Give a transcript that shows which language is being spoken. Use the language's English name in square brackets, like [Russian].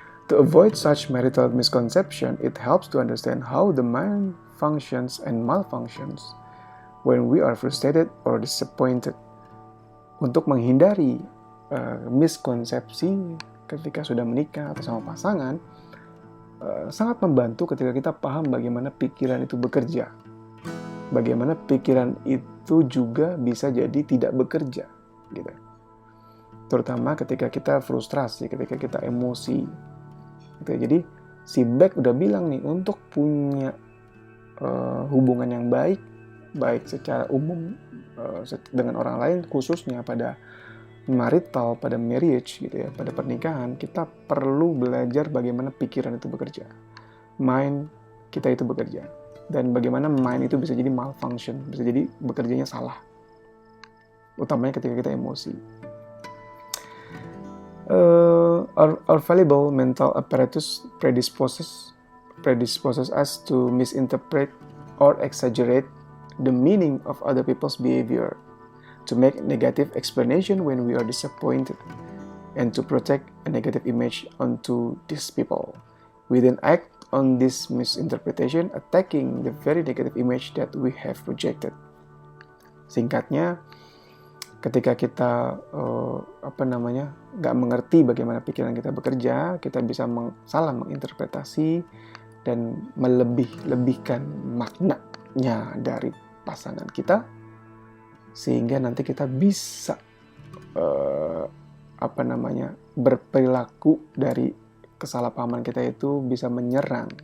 [English] To avoid such marital misconception, it helps to understand how the mind functions and malfunctions when we are frustrated or disappointed. [Indonesian] Untuk menghindari miskonsepsi ketika sudah menikah atau sama pasangan, sangat membantu ketika kita paham bagaimana pikiran itu bekerja. Bagaimana pikiran itu juga bisa jadi tidak bekerja, gitu. Terutama ketika kita frustrasi, ketika kita emosi. Gitu. Jadi si Beck udah bilang nih, untuk punya hubungan yang baik secara umum dengan orang lain, khususnya pada marital, pada marriage gitu ya, pada pernikahan, kita perlu belajar bagaimana pikiran itu bekerja, mind kita itu bekerja, dan bagaimana mind itu bisa jadi malfunction, bisa jadi bekerjanya salah, utamanya ketika kita emosi. [English] Our fallible mental apparatus predisposes us to misinterpret or exaggerate the meaning of other people's behavior, to make negative explanation when we are disappointed, and to project a negative image onto these people. We then act on this misinterpretation, attacking the very negative image that we have projected. [Indonesian] Singkatnya, ketika kita nggak mengerti bagaimana pikiran kita bekerja, kita bisa salah menginterpretasi dan melebih-lebihkan maknanya dari pasangan kita, sehingga nanti kita bisa berperilaku dari kesalahpahaman kita itu bisa menyerang.